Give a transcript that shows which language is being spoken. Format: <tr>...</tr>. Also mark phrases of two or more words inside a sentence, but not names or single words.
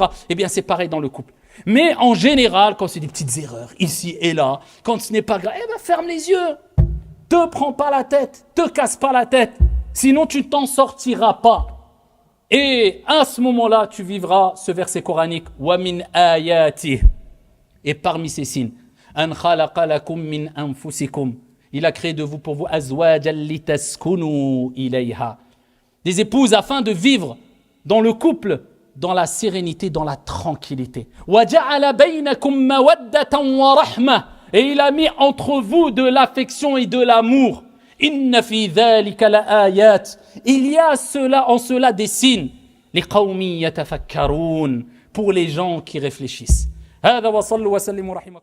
<fr>Eh bien, c'est pareil dans le couple. Mais en général, quand c'est des petites erreurs, ici et là, quand ce n'est pas grave, ferme les yeux. Te prends pas la tête, te casse pas la tête. Sinon, tu ne t'en sortiras pas. Et à ce moment-là, tu vivras ce verset coranique</fr> <ar>ومن آياته.</ar> <fr>Et parmi ces signes,</fr> <ar>أن خلق لكم من أنفسكم.</ar> <fr>Il a créé de vous pour vous</fr> <ar>أزواجا لتسكنوا إليها.</ar> <fr>Des épouses afin de vivre dans le couple dans la sérénité, dans la tranquillité.</fr> <ar>وجعل بينكم مودة ورحمة.</ar> <fr>Et il a mis entre vous de l'affection et de l'amour.</fr> <ar>إن في ذلك لآيات.</ar> <fr>Il y a en cela des signes.</fr> <ar>لقوم يتفكرون.</ar> <fr>Pour les gens qui réfléchissent.</fr> <ar>هذا وصلوا وسلموا رحمكم.</ar>